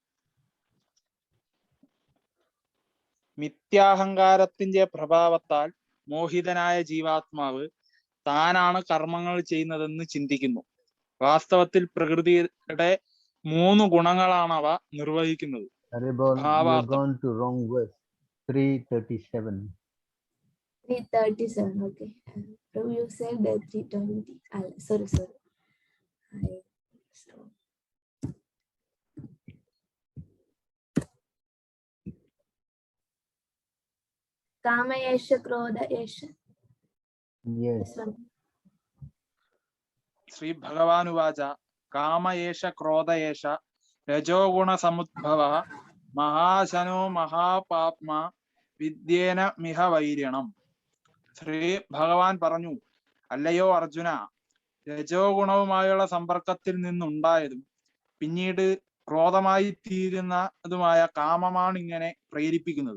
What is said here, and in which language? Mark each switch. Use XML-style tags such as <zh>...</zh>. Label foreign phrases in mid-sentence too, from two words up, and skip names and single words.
<ml>മിഥ്യാഹങ്കാരത്തിന്റെ പ്രഭാവത്താൽ മോഹിതനായ ജീവാത്മാവ് താനാണ് കർമ്മങ്ങൾ ചെയ്യുന്നതെന്ന് ചിന്തിക്കുന്നു. വാസ്തവത്തിൽ പ്രകൃതിയുടെ 3 ഗുണങ്ങളാണ് അവ നിർവഹിക്കുന്നത്.</ml> <en>You've gone to wrong verse. 337. 337. Okay. You said 320. Sorry.</en> <sa>काम एष क्रोध एष.</sa> <en>Yes.</en> <sa>ശ്രീ ഭഗവാനുവാച കാമയേഷ ക്രോധയേഷ രജോഗുണ സമുദ്ഭവ മഹാശനോ മഹാപാപ്മാ വിദ്യേന മിഹ വൈര്യണം.</sa> <ml>ശ്രീ ഭഗവാൻ പറഞ്ഞു, അല്ലയോ അർജുന, രജോ ഗുണവുമായുള്ള സമ്പർക്കത്തിൽ നിന്നുണ്ടായതും പിന്നീട് ക്രോധമായി തീരുന്നതുമായ കാമമാണ് ഇങ്ങനെ പ്രേരിപ്പിക്കുന്നത്.</ml>